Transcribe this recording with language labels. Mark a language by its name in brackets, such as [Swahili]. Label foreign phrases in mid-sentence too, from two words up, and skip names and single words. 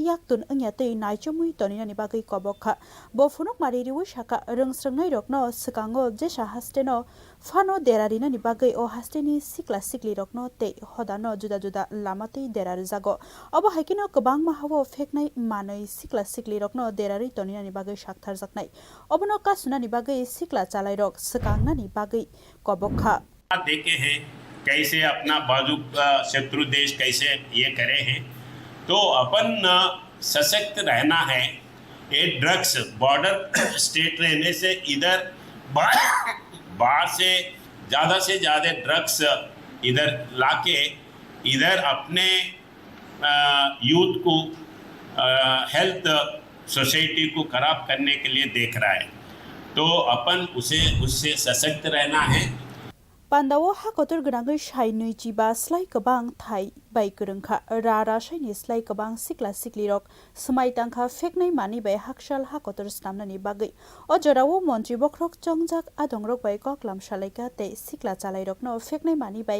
[Kok Borok] Yaktun Angyate Naichomui Tonina Bagai Kobokha Bo Funuk Maririwi Shaka Rungsrangai Rokno Sekango Jesha Hasteno Fano derarina ni bagai o hasteni sikla sikli rokno te hodano juda juda lamate derar jago obo haikino kabang mahawo feknai manai sikla sikli rokno derari tonina ni bagai shakthar jaknai obono kasuna ni bagai sikla chalai rok sakangna ni bagai kobokha [Hindi] देखे हैं कैसे अपना बाजू शत्रु देश कैसे ये करे हैं तो अपन सशक्त रहना है ये [English] drugs border state [Hindi] रहने से इधर बाहर से ज़्यादा ड्रग्स इधर लाके इधर अपने यूथ को [English] health society [Hindi] को खराब करने के लिए देख रहा है तो अपन उससे सशक्त रहना है [Kok Borok] Pandao hakotor gnangai shai nuichiba slai kabang thai bai kurungkha rara shaini slai kabang sikla sikli rok smai tangkha feknai mani bai hakshal hakotor snamnani bagai o jorawo Montri Bokrok chongjak adongrok bai koklam shalaika te sikla chalai rokno feknai mani bai